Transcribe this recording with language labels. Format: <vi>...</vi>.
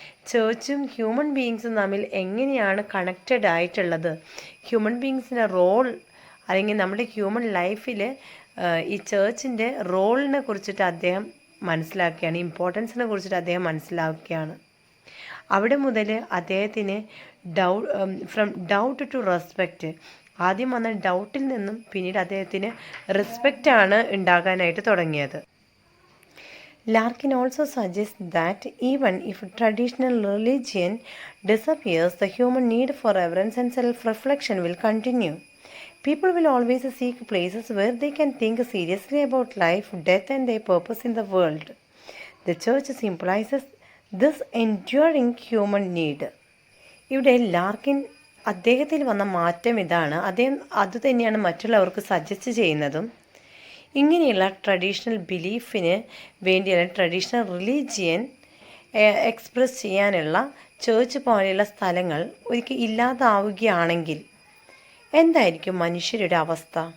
<ml>ചേർച്ചും human ബീയിങ്സും തമ്മിൽ എങ്ങനെയാണ് connected ആയിട്ടുള്ളത്, ഹ്യൂമൻ ബീയിങ്സിൻ്റെ റോൾ അല്ലെങ്കിൽ നമ്മുടെ ഹ്യൂമൻ ലൈഫിൽ ഈ ചേർച്ചിൻ്റെ റോളിനെ കുറിച്ചിട്ട് അദ്ദേഹം മനസ്സിലാക്കുകയാണ്, ഇമ്പോർട്ടൻസിനെ കുറിച്ചിട്ട് അദ്ദേഹം മനസ്സിലാക്കുകയാണ്. അവിടെ മുതൽ അദ്ദേഹത്തിന്</ml> <en>from doubt to respect,</en> <ml>ആദ്യം വന്ന ഡൗട്ടിൽ നിന്നും പിന്നീട് അദ്ദേഹത്തിന് റെസ്പെക്റ്റാണ് ഉണ്ടാകാനായിട്ട് തുടങ്ങിയത്.</ml> <en>Larkin also suggests that even if traditional religion disappears, the human need for reverence and self-reflection will continue. People will always seek places where they can think seriously about life, death, and their purpose in the world. The church symbolizes this enduring human need.</en> <ml>ഇവിടെ Larkin അദ്ദേഹത്തിൽ വന്ന മാറ്റം ഇതാണ്. അദ്ദേഹം അതുതന്നെയാണ് മറ്റുള്ളവർക്ക് suggest ചെയ്യുന്നതും. ഇങ്ങനെയുള്ള ട്രഡീഷണൽ ബിലീഫിന് വേണ്ടിയുള്ള ട്രഡീഷണൽ റിലീജിയൻ എക്സ്പ്രസ് ചെയ്യാനുള്ള ചേർച്ച് പോലെയുള്ള സ്ഥലങ്ങൾ ഒരിക്കൽ ഇല്ലാതാവുകയാണെങ്കിൽ എന്തായിരിക്കും മനുഷ്യരുടെ അവസ്ഥ?</ml>